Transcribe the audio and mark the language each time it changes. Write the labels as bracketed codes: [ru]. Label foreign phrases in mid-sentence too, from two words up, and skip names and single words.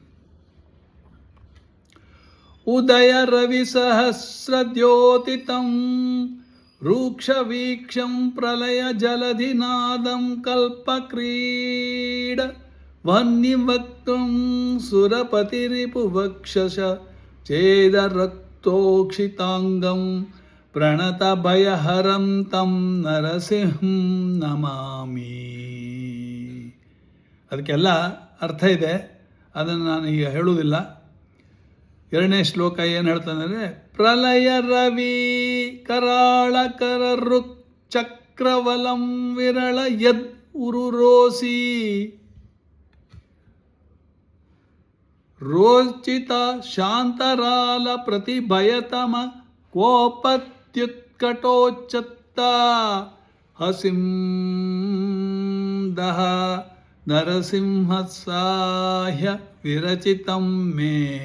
[sa] ಉದಯ ರವಿ ಸಹಸ್ರದ್ಯೋತಿತಂ ರೂಕ್ಷವೀಕ್ಷಂ ಪ್ರಲಯ ಜಲಧಿನಾದಂ ಕಲ್ಪಕ್ರೀಡ ವನ್ನಿವಕ್ತಂ ಸುರಪತಿರಿಪುವಕ್ಷಶ ಛೇದರಕ್ತೋಕ್ಷಿತಾಂಗಂ ಪ್ರಣತ ಭಯಹರಂ ತಂ ನರಸಿಂಹಂ ನಮಾಮಿ. [kn] ಅದಕ್ಕೆಲ್ಲ ಅರ್ಥ ಇದೆ, ಅದನ್ನು ನಾನು ಈಗ ಹೇಳುವುದಿಲ್ಲ. ಎರಡನೇ ಶ್ಲೋಕ ಏನು ಹೇಳ್ತಾನೆ? [sa] ಪ್ರಲಯ ರವಿ ಕರಾಳ ಕರರುಕ್ ಚಕ್ರವಲಂ ವಿರಳ ಯದ್ ಉರುರೋಸಿ ರೋಚಿತ ಶಾಂತರಾಲ ಪ್ರತಿಭಯತಮ ಕೋಪತ್ಯುತ್ಕಟೋಚ್ಚತ್ತ ಹಸಿಂ ದಹ ನರಸಿಂಹ ಸಾಹ್ಯ ವಿರಚಿತಂ ಮೇ.